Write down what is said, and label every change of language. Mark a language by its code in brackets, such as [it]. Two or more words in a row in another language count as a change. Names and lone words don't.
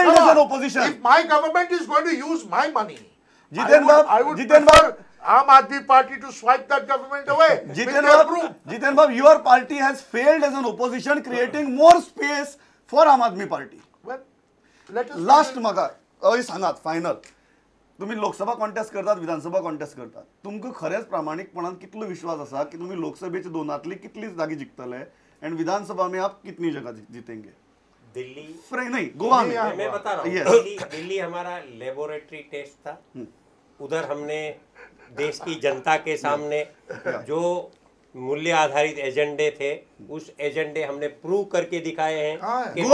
[en] Come as an on. opposition. If my government is going to use my money, I would Jiten prefer Bab, Aam Aadmi Party to swipe that government away. with their broom. Jiten Bab, your party has failed as an opposition, creating more space for Aam Aadmi Party. Well, let us [kok] लास्ट म्हाका हय सांगात फायनल तुम्ही लोकसभा कॉन्टेस्ट करतात विधानसभा कॉन्टेस्ट करतात तुमकां खरेंच प्रामाणिकपणान कितलो विश्वास आसा की तुम्ही लोकसभेचे दोनांतली कितली जागी जिखतले एंड [hi] विधानसभा में आप कितनी जगह जीतेंगे दिल्ली नहीं गोवा में मैं बता रहा हूँ [en] Yes. [hi] दिल्ली हमारा [en] laboratory test [hi] था। उधर हमने देश की जनता के सामने जो मूल्य आधारित एजेंडे थे उस एजेंडे हमने प्रूव करके दिखाए हैं कि